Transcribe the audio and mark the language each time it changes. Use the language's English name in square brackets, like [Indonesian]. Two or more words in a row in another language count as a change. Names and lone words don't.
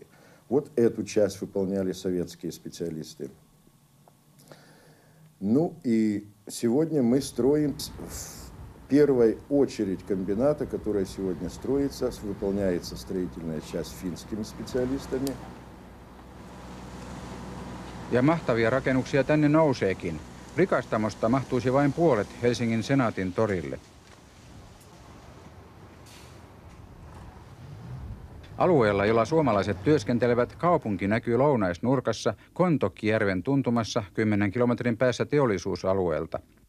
[Russian] Вот эту часть выполняли советские специалисты. Ну и сегодня мы строим в первой очередь комбината, которая сегодня строится, выполняется строительная часть финскими специалистами. [Finnish] Ja mahtavia rakennuksia tänne nouseekin. Rikastamosta mahtuisi vain puolet Helsingin Senaatin torille. Alueella, jolla suomalaiset työskentelevät, kaupunki näkyy lounaisnurkassa Kontokkijärven tuntumassa 10 kilometrin päässä teollisuusalueelta.